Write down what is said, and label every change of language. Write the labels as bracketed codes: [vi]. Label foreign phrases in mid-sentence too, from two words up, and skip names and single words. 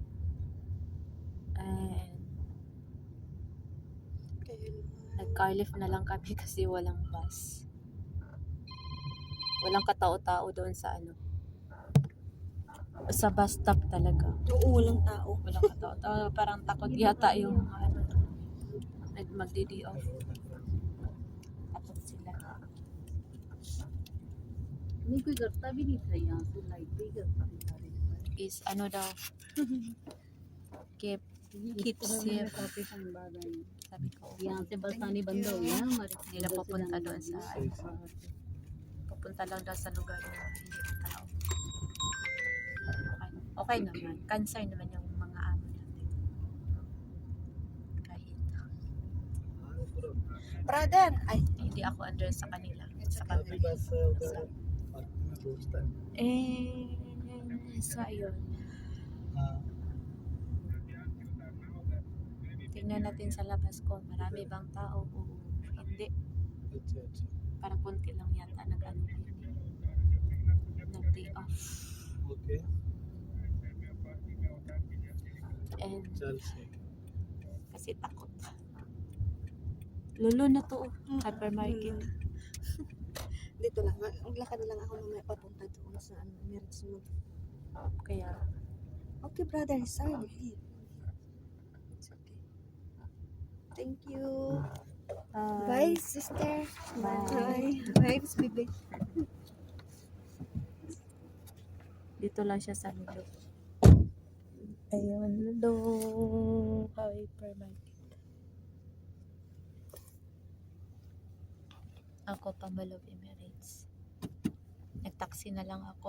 [tl] And nag-carlift na lang kami kasi walang bus. Walang katao-tao doon sa sa bus stop talaga. Oo, walang tao. Walang katao-tao. Parang takot yata yung mag-DD off. Takot sila. [hi] नहीं कोई करता भी नहीं था यहाँ से लाइट भी करता नहीं था [en] Is daw keep safe. [hi] काफी टाइम बाद आई [tl] Sabi ko, [hi] यहाँ से बस आनी बंद हो गया हमारे [tl] hindi na pupunta doon sa [hi] बाहर [tl] pupunta lang daw sa lugar na hindi na tao. Okay naman. Concern naman yung mga amo natin. Kahit Brother, ay hindi ako under sa kanila. Sa okay. kanila. So ayun. Tingnan natin sa labas ko. Marami bang tao o hindi. Parang konti lang yata nag-ano yun. Nag-day off. Okay. And [hi] चल सही [tl] kasi takot. Lolo na to. Hypermarket. Dito lang, maglakad na lang ako mamaya papunta doon sa ano, Emirates Mall. Kaya [en] Okay, brother, sorry. It's okay. Thank you. Bye, sister. Bye. Bye, baby. [tl] Dito lang siya sa Lulo. Ayun, Lulo. Hypermarket. Ako pa Gulf Emirates. Nag-taxi na lang ako.